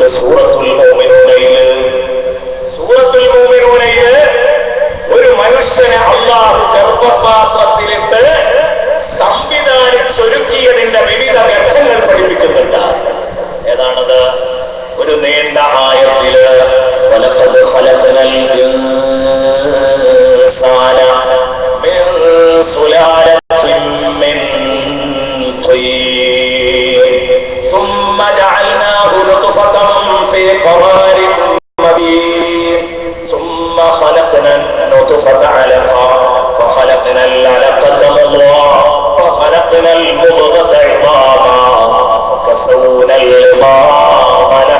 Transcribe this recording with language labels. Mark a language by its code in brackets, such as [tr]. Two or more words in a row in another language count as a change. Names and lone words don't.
[ml] സൂറത്തുൽ മുഅ്മിനൂനയിൽ ഒരു മനുഷ്യനെ അല്ലാഹു ഗർഭപാത്രത്തിലിട്ട് സംവിധാനിച്ചൊരുക്കിയതിന്റെ വിവിധ ഘട്ടങ്ങൾ പഠിപ്പിക്കുന്നുണ്ട്. ഏതാണത്? ഒരു നീണ്ട ആയത്തില് [ar] ولقد خلقنا الإنسان من سلالة من طين ثم جعلناه نطفة في قرار مكين ثم خلقنا النطفة علقة فخلقنا العلقة مضغة فخلقنا المضغة عظاما فكسونا العظام